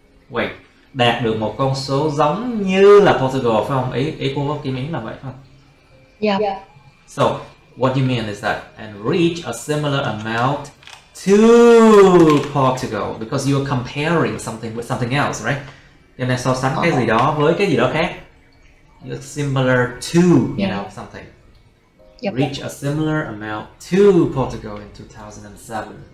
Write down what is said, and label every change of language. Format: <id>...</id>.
<vi>Wait, đạt được một con số giống như là Portugal phải không? Ý của Kim Yến là vậy phải không?</vi> <en>Yeah. So, what you mean is that and reach a similar amount to Portugal because you are comparing something with something else, right?</en> <vi>Cho nên so sánh cái gì đó với cái gì đó khác.</vi> <en>You're similar to, you know, something. Yep. Reach a similar amount to Portugal in 2007.</en>